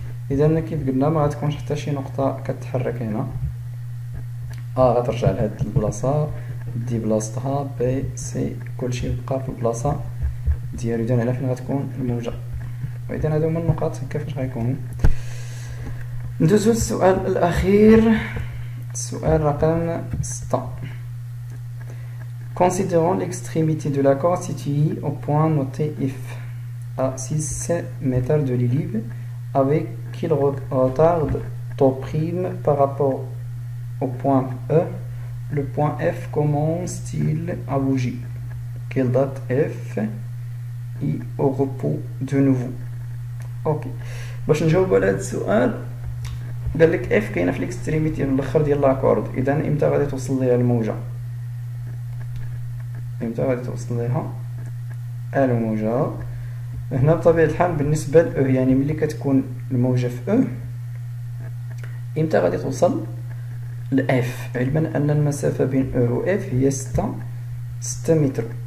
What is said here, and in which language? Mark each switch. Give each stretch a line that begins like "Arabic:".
Arabic: اذا كيف قلنا ما غتكونش حتى شي نقطه كتحرك هنا، غترجع لهاد البلاصه دي بلاصتها بي سي، كلشي يبقى في البلاصه ديالو. اذا هنا فين غتكون الموجه. واذا هادو هما النقاط كيفاش غيكونوا. ندوزو للسؤال الاخير، السؤال رقم 6.
French: Considérons l'extrémité de la corde située au point noté F à 6 mètres de l'ellipse, avec quel retard t'opprime par rapport au point E. Le point F commence-t-il à bouger? Quelle date F est au repos de nouveau?
Arabic: اوكي، باش نجاوب على هذا السؤال قال لك اف كاينه في الاكستريميتي الاخر ديال لاكورد. اذا امتى غادي توصل ليها الموجه؟ امتى غادي توصل ليها الموجه؟ هنا بطبيعه الحال بالنسبه ل يعني ملي كتكون الموجه في امتى غادي توصل لاف، علما ان المسافه بين و اف هي 6 متر.